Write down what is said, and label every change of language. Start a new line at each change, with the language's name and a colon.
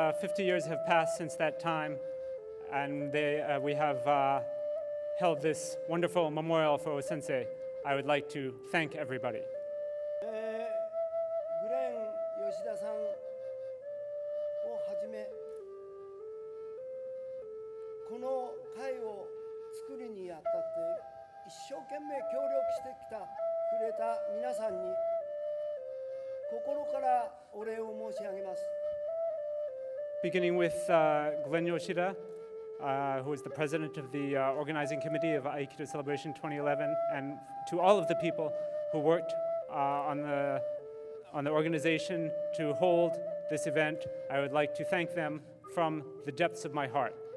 English: Since 50 years have passed since that time, and we have held this wonderful memorial for O-Sensei, I would like to thank everybody.
Japanese: グレン吉田さんをはじめこの会を作るにあたって一生懸命協力してくれた皆さんに心からお礼を申し上げます。
English: Beginning with Glenn Yoshida, who is the president of the organizing committee of Aikido Celebration 2011, and to all of the people who worked on the organization to hold this event, I would like to thank them from the depths of my heart.